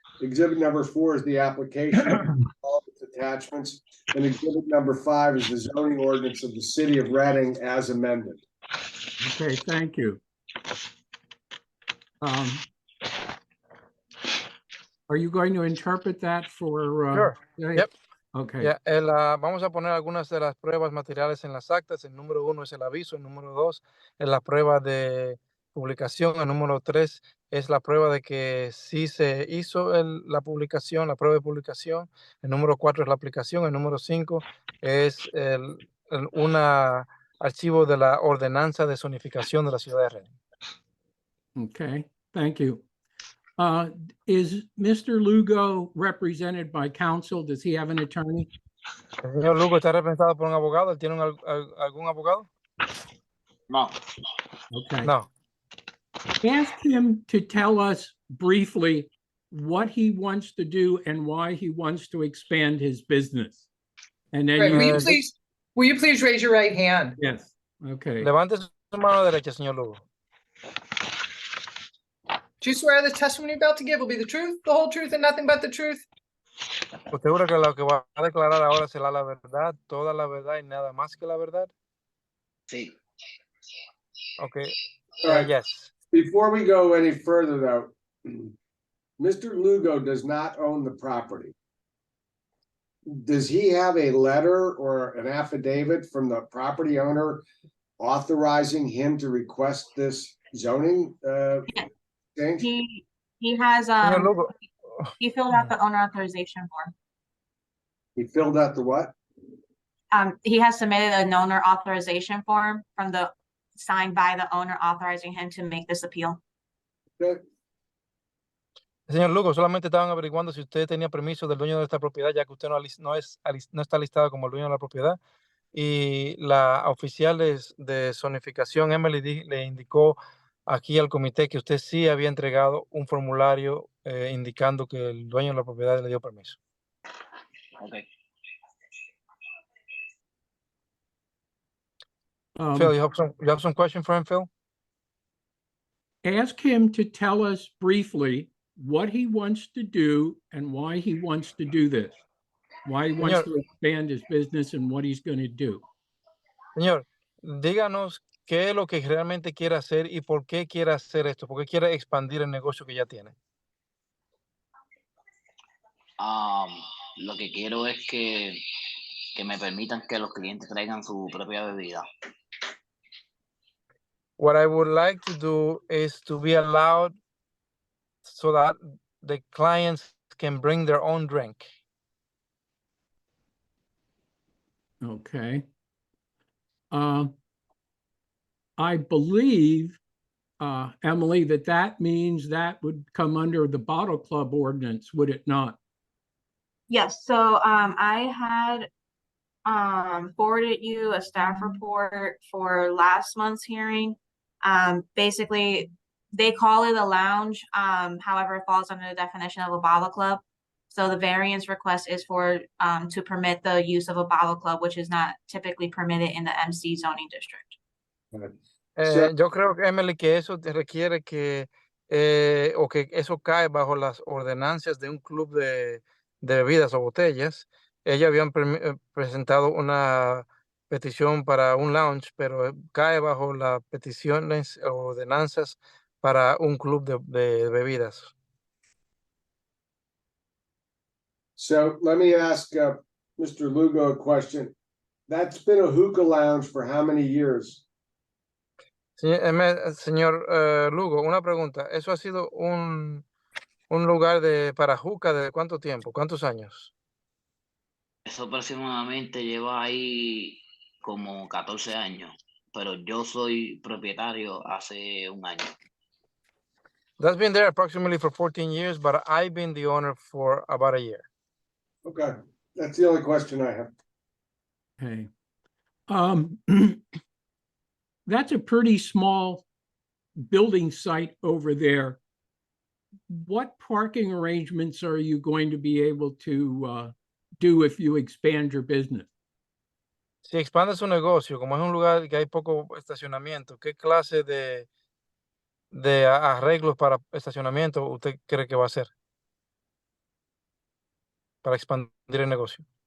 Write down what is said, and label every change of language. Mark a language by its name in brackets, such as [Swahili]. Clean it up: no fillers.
[English] Exhibit number 4 is the application, all its attachments. And exhibit number 5 is the zoning ordinance of the city of Reading as amended. Okay, thank you. Are you going to interpret that for? Sure. today? Yep. Okay. [Spanish] Ya, vamos a poner algunas de las pruebas materiales en las actas. El número 1 es el aviso, el número 2 es la prueba de publicación, el número 3 es la prueba de que sí se hizo la publicación, la prueba de publicación, el número 4 es la aplicación, el número 5 es un archivo de la ordenanza de zonificación de la ciudad de Reading. [English] Okay, thank you. Is Mr. Lugo represented by counsel? Does he have an attorney? [Spanish] El señor Lugo está representado por un abogado. ¿Él tiene algún abogado? No. [English] Okay. No. Ask him to tell us briefly what he wants to do and why he wants to expand his business. And then Right, you, will you please raise your right hand? yes, okay. [Spanish] Levante su mano derecha, señor Lugo. [English] Do you swear the testimony you're about to give will be the truth, the whole truth, and nothing but the truth? [Spanish] ¿Usted jura que lo que va a declarar ahora será la verdad, toda la verdad y nada más que la verdad? Sí. [English] Okay. All right. Yes. Before we go any further, though, Mr. Lugo does not own the property. Does he have a letter or an affidavit from the property owner authorizing him to request this zoning change? He has, [Spanish] Señor Lugo, [English] he filled out the owner authorization form. He filled out the what? He has submitted an owner authorization form signed by the owner authorizing him to make this appeal. Okay. [Spanish] señor Lugo, solamente estaban averiguando si usted tenía permiso del dueño de esta propiedad, ya que usted no está listado como el dueño de la propiedad. Y la oficial de zonificación, Emily, le indicó aquí al comité que usted sí había entregado un formulario indicando que el dueño de la propiedad le dio permiso. [English] Okay. Phil, you have some question for him, Phil? Ask him to tell us briefly what he wants to do and why he wants to do this. Why he wants to expand his business and what he's going to do. [Spanish] Señor, díganos qué es lo que realmente quiere hacer y por qué quiere hacer esto, por qué quiere expandir el negocio que ya tiene. Lo que quiero es que me permitan que los clientes traigan su propia bebida. [English] What I would like to do is to be allowed so that the clients can bring their own drink. Okay. I believe, Emily, that means that would come under the Bottle Club ordinance, would it not? Yes, so I had forwarded you a staff report for last month's hearing. Basically, they call it a lounge. However, it falls under the definition of a bottle club. So the variance request is for to permit the use of a bottle club, which is not typically permitted in the MC zoning district. [Spanish] Yo creo, Emily, que eso te requiere que o que eso cae bajo las ordenanzas de un club de bebidas o botellas. Ellos habían presentado una petición para un lounge, pero cae bajo las peticiones o ordenanzas para un club de bebidas. [English] So let me ask Mr. Lugo a question. That's been a hookah lounge for how many years? [Spanish] Señor Lugo, una pregunta. ¿Eso ha sido un lugar para juca de cuánto tiempo? ¿Cuántos años? Eso aproximadamente lleva ahí como 14 años, pero yo soy propietario hace un año. [English] That's been there approximately for 14 years, but I've been the owner for about a year. Okay, that's the only question I have. Okay. That's a pretty small building site over there. What parking arrangements are you going to be able to do if you expand your business? [Spanish] Si expande su negocio, como es un lugar que hay poco estacionamiento, ¿qué clase de arreglos para estacionamiento usted cree que va a hacer para expandir el negocio?